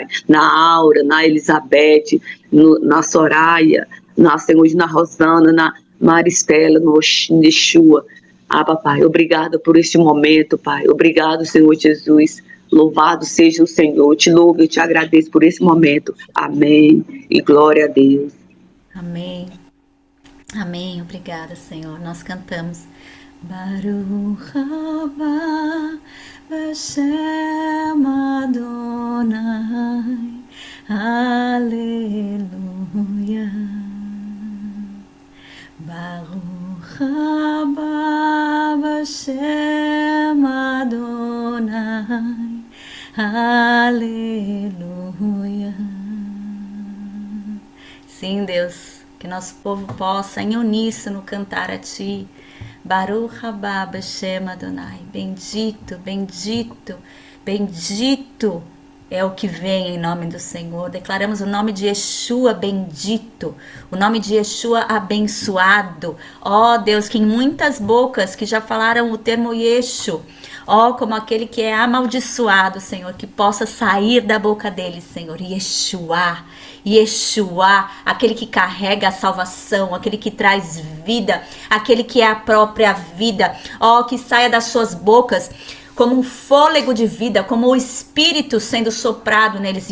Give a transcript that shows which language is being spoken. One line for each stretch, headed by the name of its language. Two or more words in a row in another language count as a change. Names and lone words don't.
Portuguese: Na Aura, na Elizabeth, na Soraya, Senhor, na Rosana, na Maristela, no Yeshua. Papai, obrigada por este momento, Pai. Obrigado, Senhor Jesus. Louvado seja o Senhor. Eu te louvo, eu te agradeço por esse momento. Amém. E glória a Deus. Amém. Amém. Obrigada, Senhor. Nós cantamos.
Hebrew: ברוך הבא בשם אדוני.
Portuguese: Aleluia.
Hebrew: ברוך הבא בשם אדוני,
Portuguese: aleluia. Sim, Deus, que nosso povo possa em uníssono cantar a Ti.
Hebrew: ברוך הבא בשם אדוני,
Portuguese: bendito, bendito, bendito é o que vem em nome do Senhor. Declaramos o nome de Yeshua bendito, o nome de Yeshua abençoado. Ó Deus, que em muitas bocas que já falaram o termo Yeshu, ó, como aquele que é amaldiçoado, Senhor, que possa sair da boca dele, Senhor, Yeshua, Yeshua, aquele que carrega a salvação, aquele que traz vida, aquele que é a própria vida, ó, que saia das suas bocas como um fôlego de vida, como o Espírito sendo soprado neles.